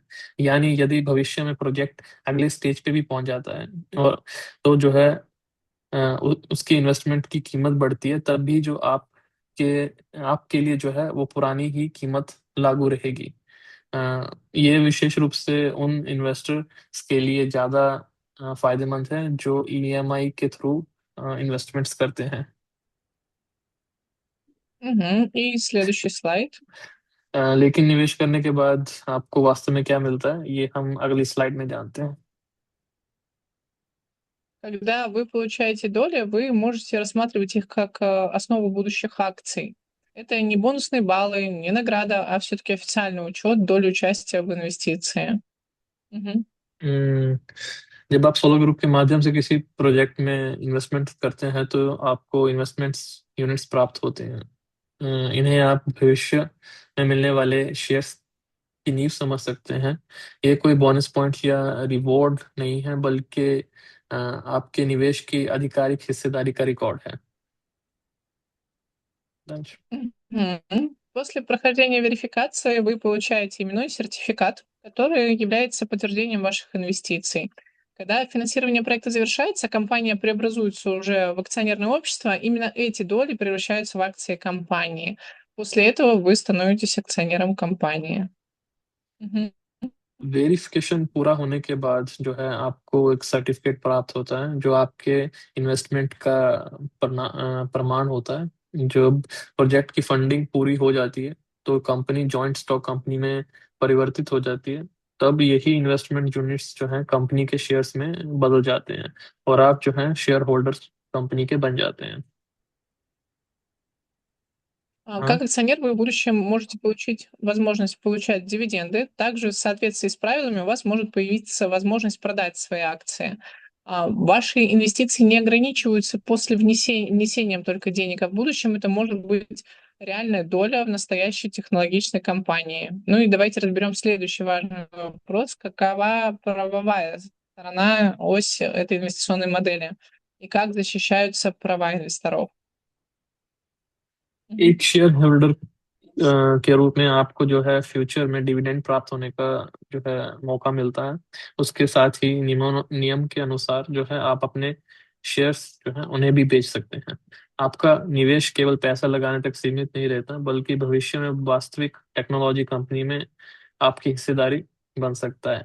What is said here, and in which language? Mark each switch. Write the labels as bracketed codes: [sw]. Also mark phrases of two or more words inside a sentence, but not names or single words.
[hi] यानी यदि भविष्य में प्रोजेक्ट अगले स्टेज पे भी पहुंच जाता है और तो जो है उसकी इन्वेस्टमेंट की कीमत बढ़ती है, तब भी जो आपके लिए जो है वो पुरानी ही कीमत लागू रहेगी। ये विशेष रूप से उन इन्वेस्टर्स के लिए ज़्यादा फायदेमंद है जो ईएमआई के थ्रू इन्वेस्टमेंट्स करते हैं। [ru] Мгм. И следующий слайд. [hi] लेकिन निवेश करने के बाद आपको वास्तव में क्या मिलता है, ये हम अगली स्लाइड में जानते हैं। [ru] Когда вы получаете доли, вы можете рассматривать их как основу будущих акций. Это не бонусные баллы, не награда, а все-таки официальный учет доли участия в инвестиции. Мгм. [hi] हम्म, जब आप सोलो ग्रुप के माध्यम से किसी प्रोजेक्ट में इन्वेस्टमेंट करते हैं तो आपको [en] investments units [hi] प्राप्त होते हैं। इन्हें आप भविष्य में मिलने वाले शेयर्स की नींव समझ सकते हैं। ये कोई [en] bonus point [hi] या रिवॉर्ड नहीं है, बल्कि आपके निवेश की आधिकारिक हिस्सेदारी का रिकॉर्ड है। [ru] Дальше. Мгм. После прохождения верификации вы получаете именной сертификат, который является подтверждением ваших инвестиций. Когда финансирование проекта завершается, компания преобразуется уже в акционерное общество. Именно эти доли превращаются в акции компании. После этого вы становитесь акционером компании. Мгм. [hi] वेरिफिकेशन पूरा होने के बाद जो है आपको एक सर्टिफिकेट प्राप्त होता है जो आपके इन्वेस्टमेंट का प्रमाण होता है। जब प्रोजेक्ट की फंडिंग पूरी हो जाती है तो कंपनी [en] joint stock company [hi] में परिवर्तित हो जाती है। तब यही [en] investment units [hi] जो है कंपनी के शेयर्स में बदल जाते हैं और आप जो है [en] share holders company [hi] के बन जाते हैं। हाँ। [ru] Как акционер вы в будущем можете получить возможность получать дивиденды. Также в соответствии с правилами у вас может появиться возможность продать свои акции. Ваши инвестиции не ограничиваются после внесением только денег, а в будущем это может быть реальная доля в настоящей технологичной компании. Ну и давайте разберем следующий важный вопрос. Какова правовая сторона, ось этой инвестиционной модели? И как защищаются права инвесторов? Мгм. [hi] एक [en] share holder [hi] के रूप में आपको जो है फ्यूचर में डिविडेंड प्राप्त होने का जो है मौका मिलता है। उसके साथ ही नियम के अनुसार जो है आप अपने शेयर्स जो है उन्हें भी बेच सकते हैं। आपका निवेश केवल पैसा लगाने तक सीमित नहीं रहता, बल्कि भविष्य में वास्तविक [en] technology company [hi] में आपकी हिस्सेदारी बन सकता है।